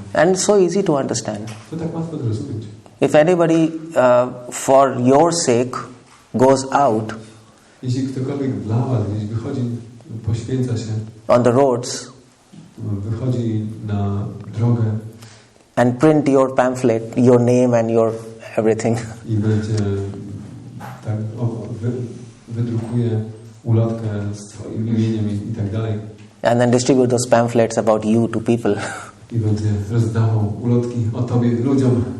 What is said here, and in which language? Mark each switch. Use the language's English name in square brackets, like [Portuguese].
[English] And so easy to understand. [Polish] To tak łatwo zrozumieć. [English] If anybody for your sake goes out, [Polish] jeśli ktokolwiek dla was gdzieś wychodzi, poświęca się [English] on the roads, [Polish] wychodzi na drogę [English] and print your pamphlet, your name and your everything, [Polish] i będzie tak wydrukuje ulotkę z twoim imieniem i tak dalej, [English] and then distribute those pamphlets about you to people, [Polish] i będzie rozdawał ulotki o tobie ludziom.